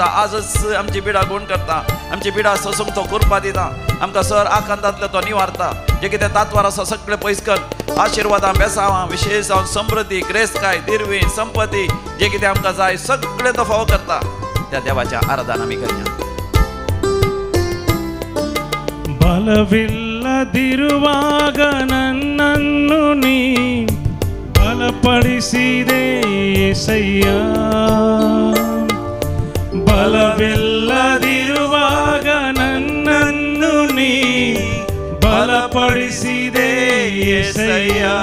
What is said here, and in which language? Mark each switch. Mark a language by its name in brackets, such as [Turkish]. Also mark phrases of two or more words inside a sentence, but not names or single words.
[Konkani] आजच आमची पिडा गुण करता. आमची पिडा सोसूंक तो कृपा दिता. आमकां सर आकांतांतलो तो निवारता. जे कितें तातवार आसा सगळें पयस कर. आशिर्वादां बेसावां विशेश जावन समृद्धी ग्रेस्काय दिरवी संपत्ती जे कितें आमकां जाय सगळें तो फावो करता. त्या देवाच्या आराधना आमी करया. [Kannada] ಬಲವಿಲ್ಲದಿರುವಾಗ ನನ್ನನ್ನು ನೀ ಬಲಪಡಿಸಿದೆ యేసయ్ಯ. ಬಲವಿಲ್ಲದಿರುವಾಗ ನನ್ನನ್ನು ನೀ ಬಲಪಡಿಸಿದೆ యేసయ్య.